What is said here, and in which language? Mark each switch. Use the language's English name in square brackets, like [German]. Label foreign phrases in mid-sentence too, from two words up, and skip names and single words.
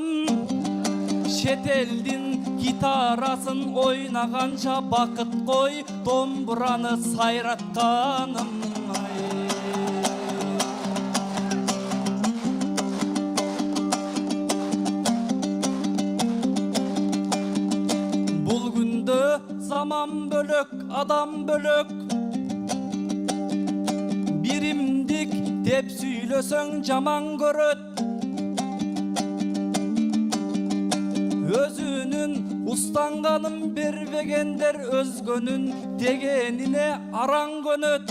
[Kazakh] Шетелдің гитарасын ойнағанша бақыт қой, домбыраны сайратқаным. Бұл күнді заман бөлек, адам бөлек. [Kyrgyz] Биримдик деп сүйлөсөң жаман көрөт. Өзүнүн устанганын бербегендер өзгөнүн дегенине араң көнөт.